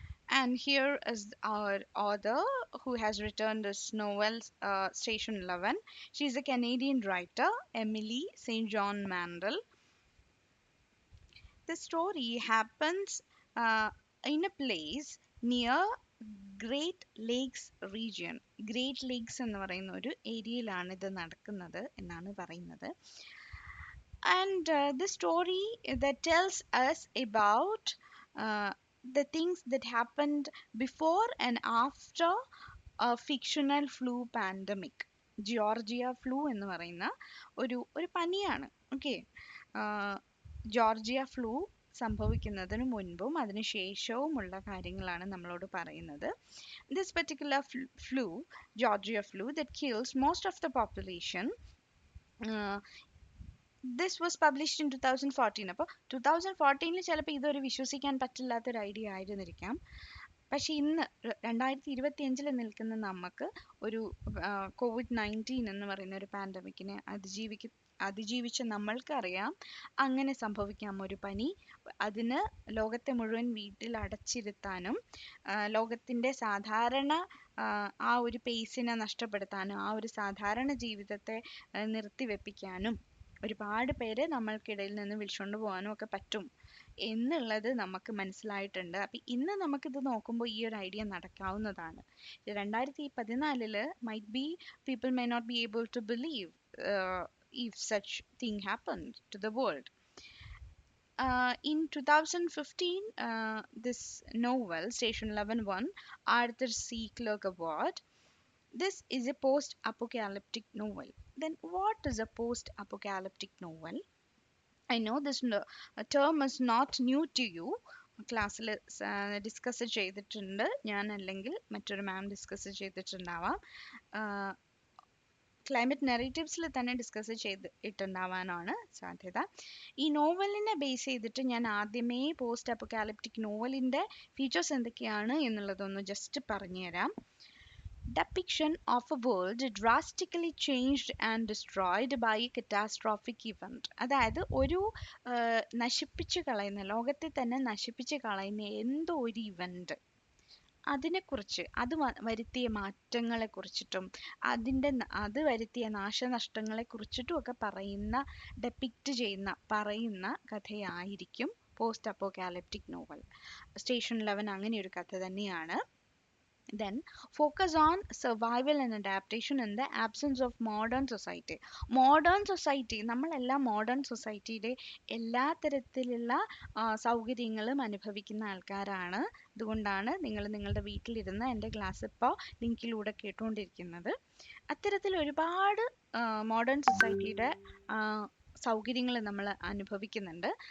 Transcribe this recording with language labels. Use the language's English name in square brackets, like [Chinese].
[English] And here is our author who has written this novel Station 11. She's a Canadian writer, Emily St. John Mandel. The story happens uh, in a place near great lakes region. [Malayalam] Great lakes എന്ന് പറയുന്ന ഒരു ഏരിയയിലാണ് ഇത് നടക്കുന്നത് എന്നാണ് പറയുന്നത്. [English] And the story that tells us about the things that happened before and after a fictional flu pandemic. [Malayalam] Georgia flu എന്ന് പറയുന്ന ഒരു പനിയാണ്. ഓക്കെ, ജോർജിയ ഫ്ലൂ സംഭവിക്കുന്നതിന് മുൻപും അതിനുശേഷവുമുള്ള കാര്യങ്ങളാണ് നമ്മളോട് പറയുന്നത്. [English] This particular flu, Georgia flu, that kills most of the population. Uh, this was published in 2014. [Malayalam] അപ്പോൾ 2014 ചിലപ്പോൾ ഇതൊരു വിശ്വസിക്കാൻ പറ്റില്ലാത്തൊരു ഐഡിയ ആയിരുന്നിരിക്കാം. പക്ഷെ ഇന്ന് 2025 നിൽക്കുന്ന നമുക്ക് ഒരു COVID-19 എന്ന് പറയുന്ന ഒരു പാൻഡമിക്കിനെ അതിജീവിച്ച നമ്മൾക്കറിയാം അങ്ങനെ സംഭവിക്കാം ഒരു പനി. അതിന് ലോകത്തെ മുഴുവൻ വീട്ടിൽ അടച്ചിരുത്താനും ലോകത്തിൻ്റെ സാധാരണ ആ ഒരു പേസിനെ നഷ്ടപ്പെടുത്താനും ആ ഒരു സാധാരണ ജീവിതത്തെ നിർത്തിവെപ്പിക്കാനും ഒരുപാട് പേരെ നമ്മൾക്കിടയിൽ നിന്ന് വിളിച്ചുകൊണ്ട് പോകാനും ഒക്കെ പറ്റും എന്നുള്ളത് നമുക്ക് മനസ്സിലായിട്ടുണ്ട്. അപ്പം ഇന്ന് നമുക്കിത് നോക്കുമ്പോൾ ഈ ഒരു idea നടക്കാവുന്നതാണ്. [English] 2014 might be people may not be able to believe if such thing happened to the world. In 2015, this novel, Station 11 won Arthur C. Clarke Award. This is a post-apocalyptic novel. Then what is a post-apocalyptic novel? I know this term is not new to you. [Malayalam] ക്ലാസ്സിൽ discuss ചെയ്തിട്ടുണ്ട് ഞാൻ, അല്ലെങ്കിൽ മറ്റൊരു മാം discuss ചെയ്തിട്ടുണ്ടാവാം. Climate നെറേറ്റീവ്സിൽ തന്നെ discuss ചെയ്തിട്ടുണ്ടാവാനാണ് സാധ്യത. ഈ നോവലിനെ base ചെയ്തിട്ട് ഞാൻ ആദ്യമേ പോസ്റ്റ് അപ്പോകാലിപ്റ്റിക് നോവലിൻ്റെ ഫീച്ചേഴ്സ് എന്തൊക്കെയാണ് എന്നുള്ളതൊന്ന് ജസ്റ്റ് പറഞ്ഞുതരാം. [English] Depiction of a world drastically changed and destroyed by a catastrophic event. [Malayalam] അതായത് ഒരു നശിപ്പിച്ച് കളയുന്ന, ലോകത്തെ തന്നെ നശിപ്പിച്ച് കളയുന്ന എന്തോ ഒരു ഇവന്റ്, അതിനെക്കുറിച്ച്, അത് വരുത്തിയ മാറ്റങ്ങളെ കുറിച്ചിട്ടും അത് വരുത്തിയ നാശനഷ്ടങ്ങളെ കുറിച്ചിട്ടും ഒക്കെ ഡെപ്പിക്റ്റ് പറയുന്ന കഥയായിരിക്കും പോസ്റ്റ് അപ്പോകാലിപ്റ്റിക് നോവൽ. സ്റ്റേഷൻ 11 അങ്ങനെ ഒരു കഥ തന്നെയാണ്. [English] Then focus on survival and adaptation in the absence of modern society. Modern society, [Malayalam] നമ്മളെല്ലാം മോഡേൺ സൊസൈറ്റിയുടെ എല്ലാ തരത്തിലുള്ള സൗകര്യങ്ങളും അനുഭവിക്കുന്ന ആൾക്കാരാണ്. അതുകൊണ്ടാണ് നിങ്ങൾ നിങ്ങളുടെ വീട്ടിലിരുന്ന് എൻ്റെ ക്ലാസ് ഇപ്പോൾ ലിങ്കിലൂടെ കേട്ടുകൊണ്ടിരിക്കുന്നത്. അത്തരത്തിൽ ഒരുപാട് മോഡേൺ സൊസൈറ്റിയുടെ സൗകര്യങ്ങൾ നമ്മൾ അനുഭവിക്കുന്നുണ്ട്.